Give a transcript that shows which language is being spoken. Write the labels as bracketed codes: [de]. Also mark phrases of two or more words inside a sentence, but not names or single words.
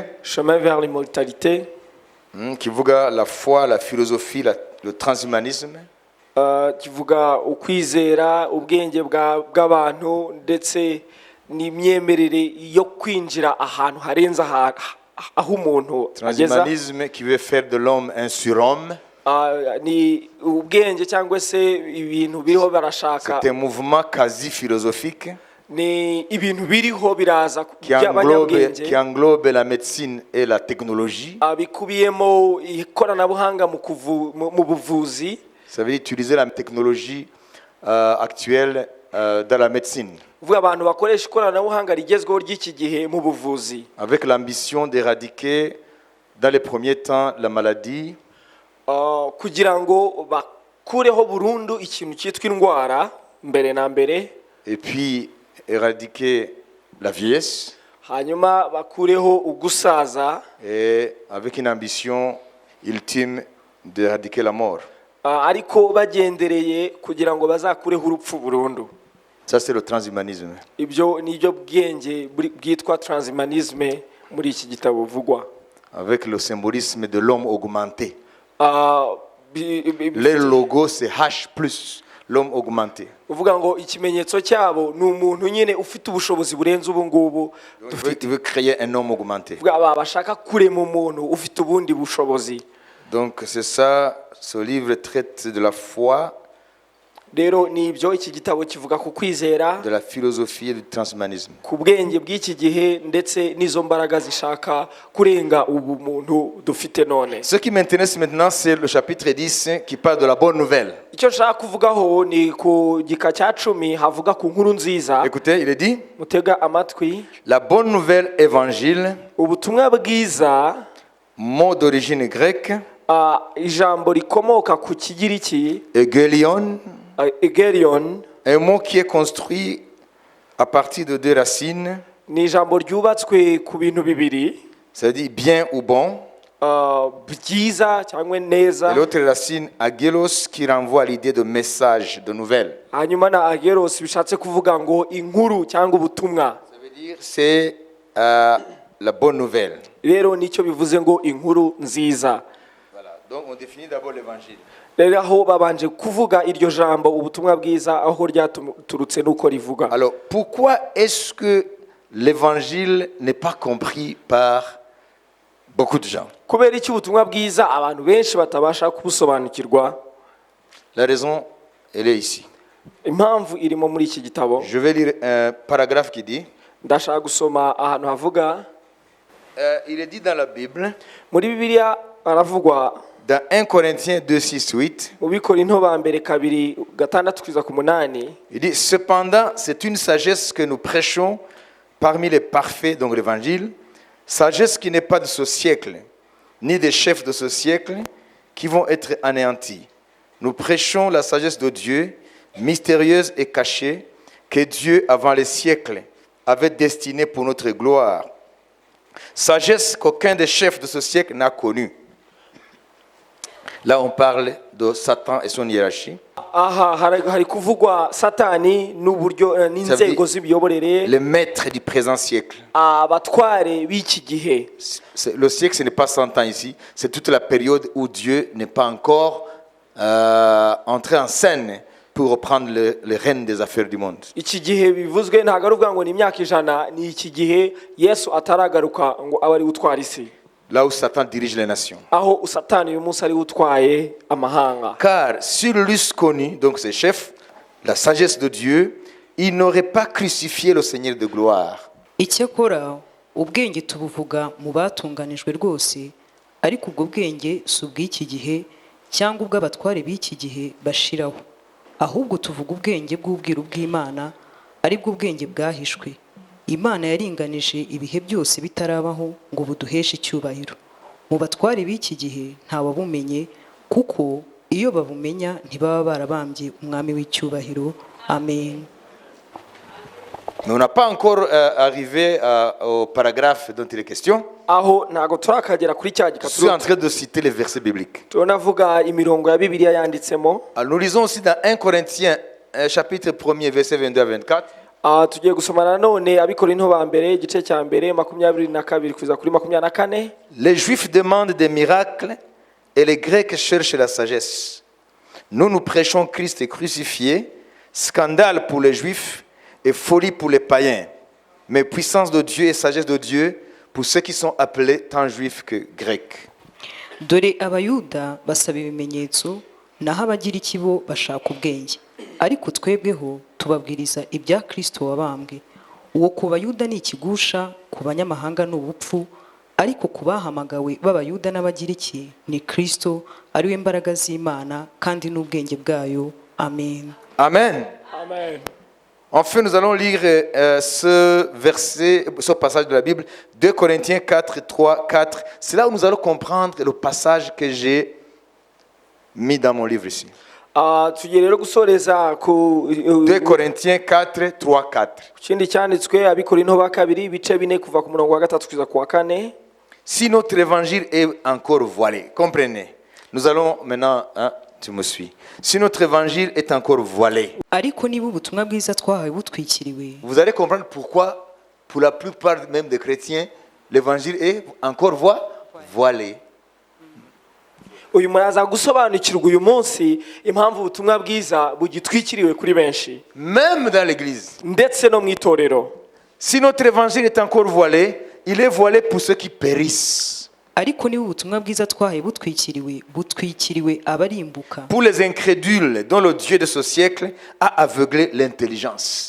[fr] Chemin vers l'immortalité, kivuga la foi, la philosophie, le transhumanisme, [rw] kivuga ukwizera, ubwenge bw'abantu ndetse n'imyemerere yo kwinjira ahantu harenze aho umuntu ageza. [fr] transhumanisme qui veut faire de l'homme un surhomme. [rw] Ni ubwenge cyangwa se ibintu biriho barashaka. [fr] C'est un mouvement quasi philosophique [rw] Ni ibintu biriho biraza [fr] qui [rw] by'abanyabwenge, [fr] englobe la médecine et la technologie. [rw] bikubiyemo ikoranabuhanga mu buvuzi. [fr] Ça veut dire utiliser la technologie actuelle dans la médecine, [rw] Uvuga abantu bakoresha ikoranabuhanga rigezweho ry'iki gihe mu buvuzi, [fr] avec l'ambition d'éradiquer dans les premiers temps la maladie, [rw] kugira ngo bakureho burundu ikintu cyitwa indwara mbere na mbere, [fr] et puis éradiquer la vieillesse, [rw] hanyuma bakureho ugusaza, [fr] et avec une ambition ultime d'éradiquer la mort. [rw] ariko bagendereye kugira ngo bazakureho urupfu burundu. [fr] Ça c'est le transhumanisme. [rw] Ibyo nibyo bwenge bwitwa transhumanisme muri iki gitabo buvugwa, [fr] Avec le symbolisme de l'homme augmenté. Le Le logo c'est H+, l'homme augmenté. [rw] uvuga ngo ikimenyetso cyabo ni umuntu nyine ufite ubushobozi burenze ubu ngubu dufite. [fr] Il veut créer un homme augmenté. [rw] Uvuga bashaka kurema umuntu ufite ubundi bushobozi. [fr] Donc c'est ça, ce livre traite de la foi, [rw] Rero ni ibyo iki gitabo kivuga ku kwizera, [fr] de la philosophie et du transhumanisme. [rw] ku bwenge bw'iki gihe ndetse n'izo mbaraga zishaka kurenga ubu muntu dufite none. [fr] Ce qui m'intéresse maintenant, c'est le chapitre 10 qui parle de la bonne nouvelle. [rw] Icyo nshaka kuvugaho ni ku gika cya 10 havuga ku nkuru nziza. [fr] Écoutez, il est dit, [rw] Mutega amatwi, [fr] la bonne nouvelle évangile, [rw] ubutumwa bwiza, [fr] mot d'origine grecque, [rw] ijambo rikomoka ku kigiriki [fr] egelion, [rw] egerion, [fr] un mot qui est construit à partir de deux racines, [rw] ni ijambo ryubatswe ku bintu bibiri, [fr] c'est-à-dire bien ou bon, [rw] byiza cyangwa [fr] Et [rw] neza, [fr] l'autre racine, agelos, qui renvoie à l'idée de message, de nouvelle. [rw] hanyuma na ageros bishatse kuvuga ngo inkuru cyangwa ubutumwa. [fr] Ça veut dire c'est la bonne nouvelle. [rw] Rero nicyo bivuze ngo inkuru nziza. [fr] Voilà. Donc on définit d'abord l'évangile. [rw] Rero aho babanje kuvuga iryo jambo ubutumwa bwiza aho ryaturutse nuko rivuga. [fr] Alors pourquoi est-ce que l'évangile n'est pas compris par beaucoup de gens? [rw] Kubera iki ubutumwa bwiza abantu benshi batabasha kubusobanukirwa? [fr] La raison, elle est ici. [rw] Impamvu irimo muri iki gitabo. [fr] Je vais lire un paragraphe qui dit, [rw] Ndashaka gusoma ahantu havuga, [fr] il est dit dans la Bible, [rw] muri Bibiliya haravugwa [fr] dans 1 Corinthiens 2, 6, 8, [rw] mu Bikorinto ba mbere 2:6-8. [fr] il dit, cependant, c'est une sagesse que nous prêchons parmi les parfaits, donc l'évangile, sagesse qui n'est pas de ce siècle, ni des chefs de ce siècle, qui vont être anéantis. Nous prêchons la sagesse de Dieu, mystérieuse et cachée, que Dieu, avant les siècles, avait destinée pour notre gloire. Sagesse qu'aucun des chefs de ce siècle n'a connue. Là, on parle de Satan et son hiérarchie. [rw] Aha hari kuvugwa Satani n'uburyo n'inzego z'ibiyoborere, [fr] Les maîtres du présent siècle. [rw] abatware b'iki gihe. [fr] Le siècle, ce n'est pas 100 ans ici, c'est toute la période où Dieu n'est pas encore entré en scène pour reprendre le règne des affaires du monde. [rw] Iki gihe bivuzwe ntabwo ari ubwa ngo ni imyaka 100, ni iki gihe Yesu ataragaruka ngo abe ari utwara isi. [fr] Là où Satan dirige les nations. [rw] Aho Satani uyu munsi ari utwaye amahanga. [fr] Car s'il l'eussent connu, donc ses chefs, la sagesse de Dieu, il n'aurait pas crucifié le Seigneur de gloire. [rw] Icyakora ubwenge tubuvuga mu batunganijwe rwose, ariko ubwo bwenge si ubw'iki gihe cyangwa ubw'abatware b'iki gihe bashiraho, ahubwo tuvuga ubwenge bw'ubwiru bw'Imana, ari bwo ubwenge bwahishwe. Imana yaringanije ibihe byose bitarabaho ngo buduheshe icyubahiro. Mu batware b'iki gihe ntawabumenye, kuko iyo babumenya ntibaba barabambye umwami w'icyubahiro. Amen. [fr] Mais on n'a pas encore arrivé au paragraphe dont il est question. [rw] Aho ntago turakagera kuri cya [fr] Je suis en [rw] gikaturo. [fr] train de citer les versets bibliques. [rw] Tunavuga imirongo ya Bibiliya yanditsemo. [fr] Alors, nous lisons aussi dans 1 Corinthiens, chapitre 1er, versets 22 à 24. [rw] Tugiye gusomana none Abikorinto ba mbere igice cya mbere 22 kuza kuri 24. [fr] Les Juifs demandent des miracles et les Grecs cherchent la sagesse. Nous, nous prêchons Christ crucifié, scandale pour les Juifs et folie pour les païens, mais puissance de Dieu et sagesse de Dieu pour ceux qui sont appelés tant Juifs que Grecs. [rw] Dore abayuda basaba ibimenyetso, naho abagiriki bo bashaka ubwenge, ariko twebweho tubabwiriza ibya Kristo wabambwe. Uwo ku bayuda ni ikigusha, ku banyamahanga ni ubupfu, ariko ku bahamagawe b'abayuda n'abagiriki ni Kristo, ari we mbaraga z'Imana kandi n'ubwenge bwayo. Amen. Amen. Amen. [fr] Enfin, nous allons lire ce verset, ce passage de la Bible, 2 Corinthiens 4, 3, 4. C'est là où nous allons comprendre le passage que j'ai mis dans mon livre ici. [rw] Tugiye rero gusoreza ku [fr] 2 Corinthiens 4, 3, 4. [rw] kindi cyanditswe Abikorinto ba kabiri ibice 4 kuva ku murongo wa 3 kuza ku wa 4. [fr] Si notre évangile est encore voilé, comprenez. Nous allons maintenant, tu me suis. Si notre évangile est encore voilé, [rw] Ariko niba ubutumwa bwiza twahawe butwikiriwe, [fr] vous allez comprendre pourquoi, pour la plupart même des chrétiens, l'évangile est encore voilé. [rw] Uyu muraza gusobanukirwa uyu munsi impamvu ubutumwa bwiza bugitwikiriwe kuri benshi, [fr] Même dans l'église. [rw] ndetse no mu itorero. [fr] Si notre évangile est encore voilé, il est voilé pour ceux qui périssent. [rw] ariko niba ubutumwa bwiza twahawe butwikiriwe abarimbuka, [fr] Pour les incrédules dont le Dieu de ce siècle a aveuglé l'intelligence.